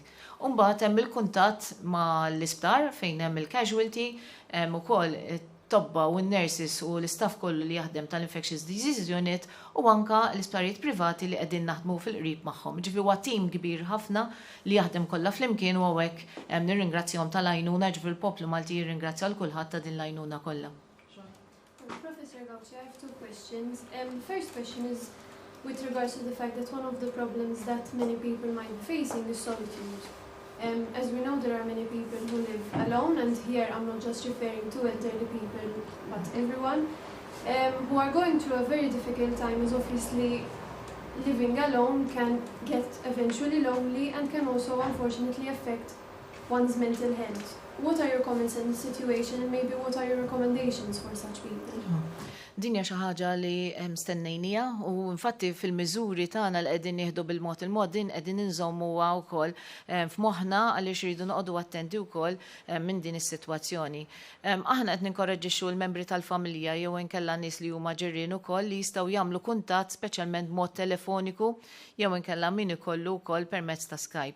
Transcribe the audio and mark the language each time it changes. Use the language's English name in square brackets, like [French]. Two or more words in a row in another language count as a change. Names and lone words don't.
[Maltese] U mbagħad hemm il-kuntatt ma' l-isptar fejn hemm il-casualty, hemm ukoll tobba u n-nurses u l-istaff kollu li jaħdem tal-Infectious Diseases Unit u anka l-isptarijiet privati li qegħdin naħdmu fil-qrib magħhom. Ġifieri huwa tim kbir ħafna li jaħdem kollha flimkien u hawnhekk nirringrazzjahom tal-għajnuna ġifieri l-poplu Malti jirringrazzja l kulħadd ta' din l-għajnuna kollha. [English] Professor Gauci, I have two questions. First question is with regards to the fact that one of the problems that many people might be facing is solitude. As we know, there are many people who live alone, and here I'm not just referring to elderly people, but everyone, who are going through a very difficult time, as obviously living alone can get eventually lonely and can also unfortunately affect one's mental health. what are your comments on the situation and maybe what are your recommendations for such people? [Maltese] Dinja xi ħaġa li stennejnija u infatti fil-miżuri tagħna li qegħdin nieħdu bil-mod il-mod din qegħdin inżommuha wkoll f'moħħna għaliex iridu noqogħdu attenti wkoll minn din is-sitwazzjoni. Aħna qed ninkoraġġixxu l-membri tal-familja jew inkella nies li huma ġirien ukoll li jistgħu jagħmlu kuntatt speċjalment mod telefoniku jew inkella min ikollu wkoll permezz ta' Skype.